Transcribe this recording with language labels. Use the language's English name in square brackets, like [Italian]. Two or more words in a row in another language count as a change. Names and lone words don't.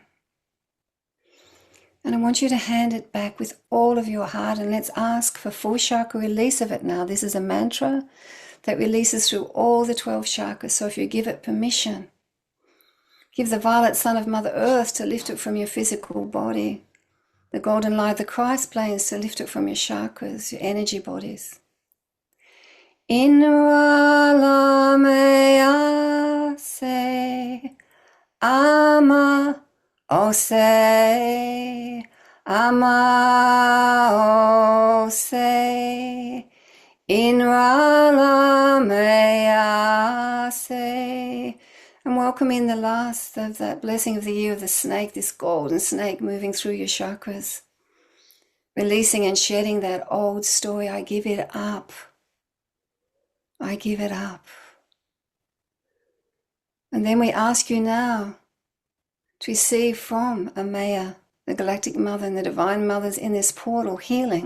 [English] And I want you to hand it back with all of your heart, and let's ask for full chakra release of it now. This is a mantra that releases through all the 12 chakras. So if you give it permission, give the violet sun of Mother Earth to lift it from your physical body, the golden light, the Christ planes to lift it from your chakras, your energy bodies. Inra mea se ama ose ama ose inra mea se. And welcome in the last of that blessing of the year of the snake, this golden snake moving through your chakras, releasing and shedding that old story. I give it up. I give it up. And then we ask you now to receive from Amaya, the Galactic Mother and the Divine Mothers in this portal, healing.